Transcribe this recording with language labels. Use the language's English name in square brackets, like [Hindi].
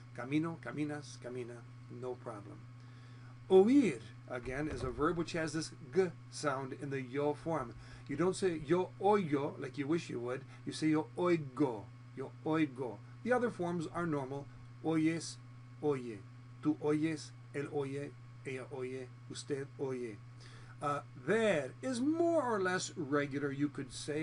[English] Camino, caminas, camina, no problem. Oír, again, is a verb which has this g sound in the yo form. You don't say yo oigo like you wish you would. You say yo oigo, yo oigo. The other forms are normal. [Spanish] Oyes, oye. Tú oyes, él oye, ella oye, usted oye. [English] Ver is more or less regular, you could say.